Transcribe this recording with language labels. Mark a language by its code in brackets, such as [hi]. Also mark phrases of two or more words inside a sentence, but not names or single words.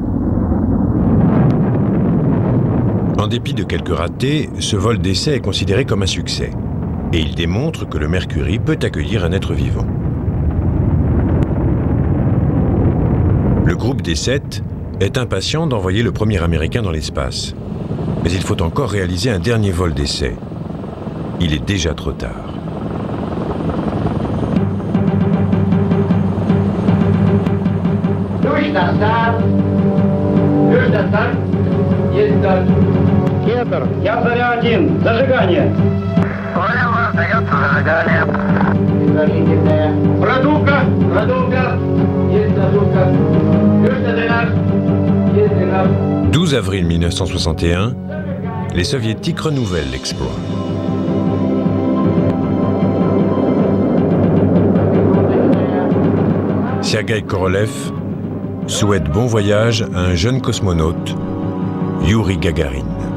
[fr] En dépit de quelques ratés, ce vol d'essai est considéré comme un succès, et il démontre que le Mercury peut accueillir un être vivant. Le groupe des 7 est impatient d'envoyer le premier Américain dans l'espace, mais il faut encore réaliser un dernier vol d'essai. Il est déjà trop tard. [ru] Кедр. Я заря-1. Зажигание. Понял вас, дается зажигание. Зажигание. Продувка. Продувка. Есть продувка. Южный дренаж. Есть дренаж. [fr] 12 avril 1961, les Soviétiques renouvellent l'exploit. Sergueï Korolev souhaite bon voyage à un jeune cosmonaute, Youri Gagarin.